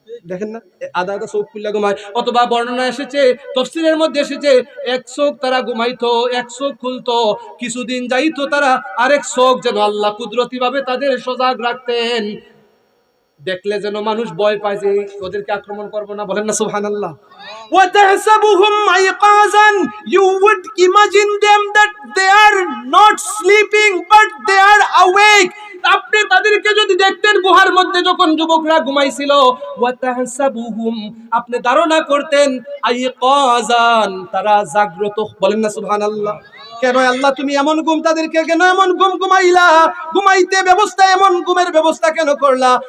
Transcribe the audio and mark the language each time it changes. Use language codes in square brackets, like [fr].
[bn] দেখেন না, আধা আধা চোখ খুললা ঘুমায়। অথবা বর্ণনা এসেছে, তাফসীরের মধ্যে এসেছে, এক চোখ তারা ঘুমাইতো, এক চোখ খুলতো, কিছুদিন যাইতো তারা আরেক চোখ যেন আল্লাহ কুদরতি ভাবে তাদের সজাগ রাখতেন, দেখলে যেন মানুষ ভয় পায় যে ওদেরকে আক্রমণ করবো না। বলেন না সুবহানাল্লাহ। [ar] وَتَحْسَبُهُمْ أَيْقَاظًا, [en] you would imagine them that they are not sleeping but they are awake. [bn] আপনি তাদেরকে যদি দেখতেন গুহার মধ্যে যখন যুবকরা ঘুমাইছিল, ওয়াতাহসাবুহুম, আপনি ধারণা করতেন আইকাযান, তারা জাগ্রত। বলেন না সুবহানাল্লাহ। কেন আল্লাহ তুমি এমন ঘুম তাদেরকে কেন এমন ঘুম ঘুমাইলা, ঘুমাইতে ব্যবস্থা এমন ঘুমের ব্যবস্থা কেন করলা?